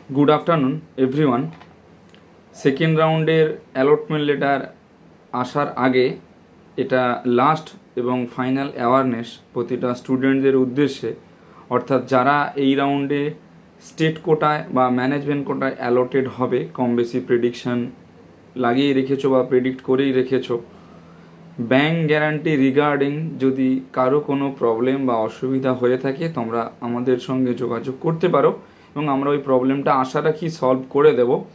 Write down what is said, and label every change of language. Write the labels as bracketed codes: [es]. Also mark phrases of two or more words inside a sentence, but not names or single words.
[en] good afternoon everyone. second rounder allotment letter [bn] আসার আগে এটা লাস্ট এবং [en] final awareness [bn] প্রতিটা স্টুডেন্টদের উদ্দেশ্যে অর্থাৎ যারা এই রাউন্ডে [en] state quotay [bn] বা [en] management quotay [bn] অলটেড হবে কম বেশি প্রেডিকশন লাগিয়ে রেখেছো বা প্রেডিক্ট করেই রেখেছো। [en] bank guarantee regarding [bn] যদি কারো কোনো প্রবলেম বা অসুবিধা হয়ে থাকে তোমরা আমাদের সঙ্গে যোগাযোগ করতে পারো এবং আমরা ওই প্রবলেমটা আশা রাখি সলভ করে দেব।